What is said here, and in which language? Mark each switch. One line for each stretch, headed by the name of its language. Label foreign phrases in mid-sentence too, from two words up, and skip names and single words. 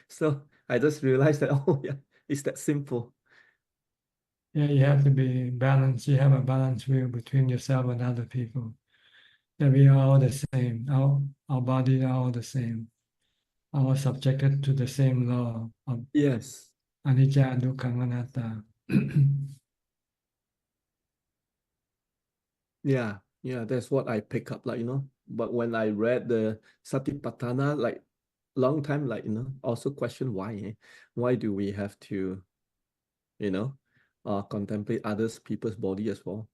English: So I just realized that, it's that simple. Yeah, you have to be balanced. You have a balanced view between yourself and other people. That we are all the same. Our bodies are all the same. All subjected to the same law of Yes.
Pali: anicca, dukkha, anatta.
English: Yeah, that's what I pick up, But when I read the Satipatthana, long time, also question why, Why do we have to, contemplate others people's body as well?